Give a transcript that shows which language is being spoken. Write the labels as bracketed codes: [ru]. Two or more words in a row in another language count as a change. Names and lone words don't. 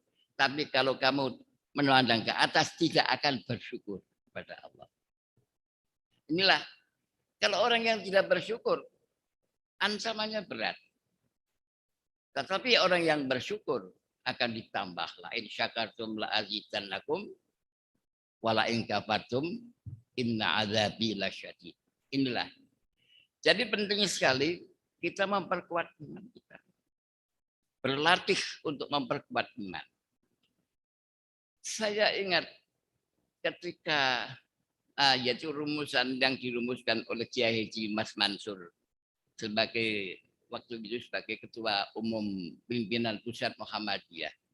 [id] Tapi kalau kamu memandang ke atas tidak akan bersyukur kepada Allah. Inilah kalau orang yang tidak bersyukur, ancamannya berat. Tetapi orang yang bersyukur akan ditambah. [ar] لئن شكرتم لأزيدنكم ولئن كفرتم إن عذابي لشديد. [id] Inilah. Jadi penting sekali kita memperkuat iman kita. Berlatih untuk memperkuat iman. Saya ingat ketika yaitu rumusan yang dirumuskan oleh Kiai Haji Mas Mansur sebagai waktu itu sebagai ketua umum pimpinan pusat Muhammadiyah.